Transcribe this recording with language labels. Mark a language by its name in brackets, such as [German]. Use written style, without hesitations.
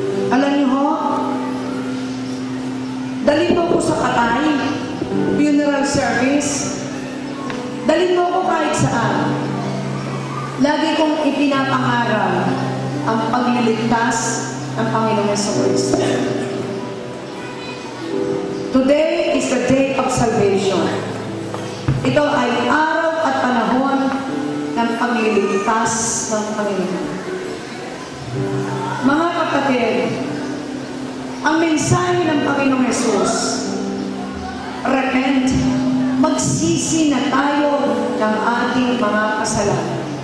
[Filipino] Alam niyo ho, dalhin mo ko sa patay, funeral service, dalhin mo ko kahit saan. Lagi kong ipinapangaral ang pagliligtas ng Panginoong Jesucristo. [English] Today is the day of salvation. [Filipino] Ito ay araw at panahon ng pagliligtas ng Panginoon. Mga kapatid, ang mensahe ng Panginoong Jesus, repent, magsisi na tayo ng ating mga kasalanan.